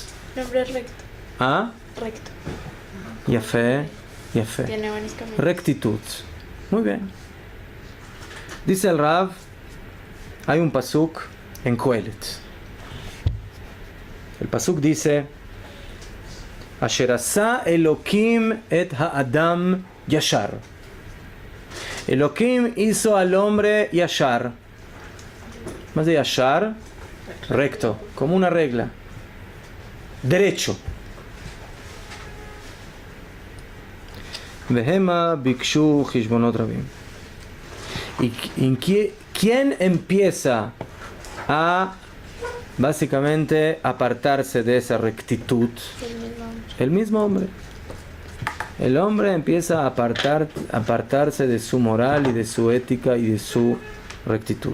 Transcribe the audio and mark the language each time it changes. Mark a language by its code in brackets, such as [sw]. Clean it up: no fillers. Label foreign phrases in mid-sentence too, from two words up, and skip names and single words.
[es] Un hombre recto. Recto. Yafé. Tiene buenos caminos. Rectitud. Muy bien. Dice el Rav, hay un pasuk en Kohelet. El pasuk dice: [he] Asher asa Elokim et ha'adam yashar. [es] Elokim hizo al hombre yashar. Más de yashar, recto, como una regla. Derecho. [he] Vehema bikshu chishbonot rabim. [es] ¿Y quién empieza a básicamente apartarse de esa rectitud? El mismo hombre. El hombre empieza a apartarse de su moral y de su ética y de su rectitud.